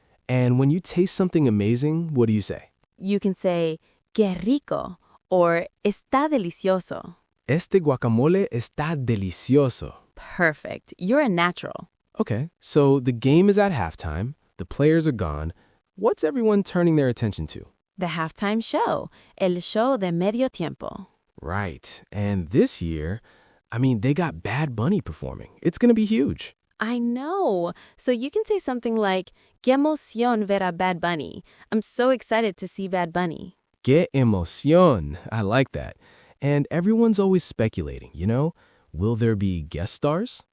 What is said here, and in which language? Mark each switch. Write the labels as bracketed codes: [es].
[en] And when you taste something amazing, what do you say? You can say, [es] qué rico, [en] or [es] está delicioso. Este guacamole está delicioso. [en] Perfect. You're a natural. Okay, so the game is at halftime, the players are gone. What's everyone turning their attention to? The halftime show, [es] el show de medio tiempo. [en] Right, and this year, they got Bad Bunny performing. It's going to be huge. I know. So you can say something like, [es] Qué emoción ver a Bad Bunny. [en] I'm so excited to see Bad Bunny. [es] Qué emoción. [en] I like that. And everyone's always speculating, you know? Will there be guest stars?